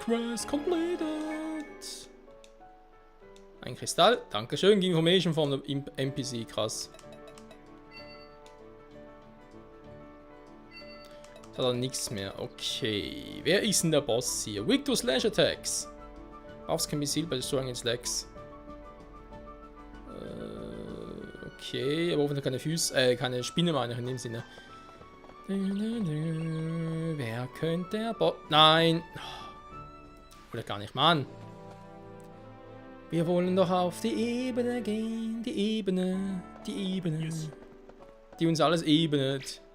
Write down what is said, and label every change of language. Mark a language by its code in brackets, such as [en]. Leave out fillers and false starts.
[en] Quest completed. [de] Ein Kristall. Dankeschön. Information von der NPC. Krass. Jetzt hat er nichts mehr. Okay. Wer ist denn der Boss hier? [en] Victor Slash Attacks. Buffs can be sealed by destroying its legs. [de] Okay, aber offensichtlich keine Füße, keine Spinne meine ich in dem Sinne. Wer könnte der Bot? Nein! Oder gar nicht, Mann! Wir wollen doch auf die Ebene gehen, die Ebene, die uns alles ebnet.